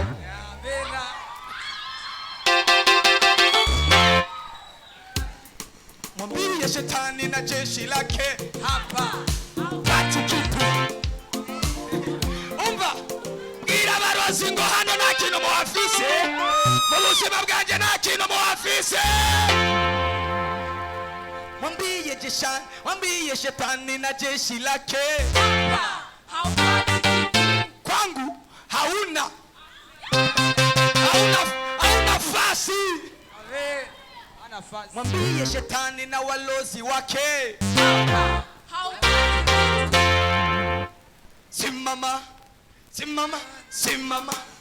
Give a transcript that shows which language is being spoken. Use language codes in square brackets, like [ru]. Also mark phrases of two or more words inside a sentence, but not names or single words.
[sw] Mwambie shetani na jeshi lake hapa haupati kitu. [rn] Umva bwira abarozi ngo hano nta kintu muhafise, mu buzima bwanjye nta kintu muhafise. [sw] Mwambie shetani na jeshi lake kwangu hauna nafasi. Mwambie shetani na walozi wake simama, simama, simama.